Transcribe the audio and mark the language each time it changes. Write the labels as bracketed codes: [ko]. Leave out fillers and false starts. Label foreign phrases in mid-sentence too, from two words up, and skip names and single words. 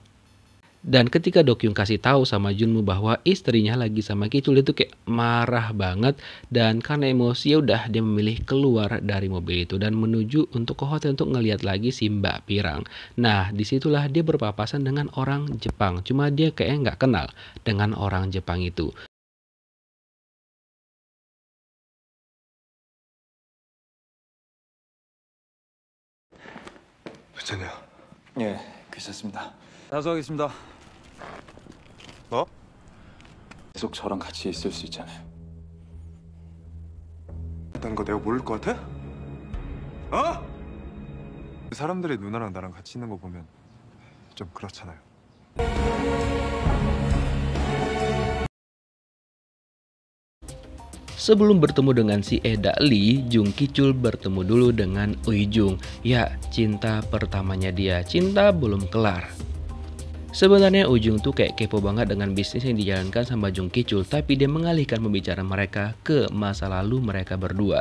[id] Dan ketika Dokyung kasih tahu sama Junmu bahwa istrinya lagi sama Kicul, itu kayak marah banget, dan karena emosi ya udah dia memilih keluar dari mobil itu dan menuju untuk ke hotel untuk ngeliat lagi si Mbak Pirang. Nah, disitulah dia berpapasan dengan orang Jepang, cuma dia kayaknya nggak kenal dengan orang Jepang itu. [ko] 괜찮아요. 예, 괜찮습니다. 다소하겠습니다. 뭐? 계속 저랑 같이 있을 수 있잖아요. 했다는 거 내가 모를 것 같아? 어? 사람들이 누나랑 나랑 같이 있는 거 보면 좀 그렇잖아요. [id] Sebelum bertemu dengan si Eda Lee, Jung Kicul bertemu dulu dengan Ui Jung. Ya, cinta pertamanya dia, cinta belum kelar. Sebenarnya Ui Jung tuh kayak kepo banget dengan bisnis yang dijalankan sama Jung Kicul, tapi dia mengalihkan pembicaraan mereka ke masa lalu mereka berdua.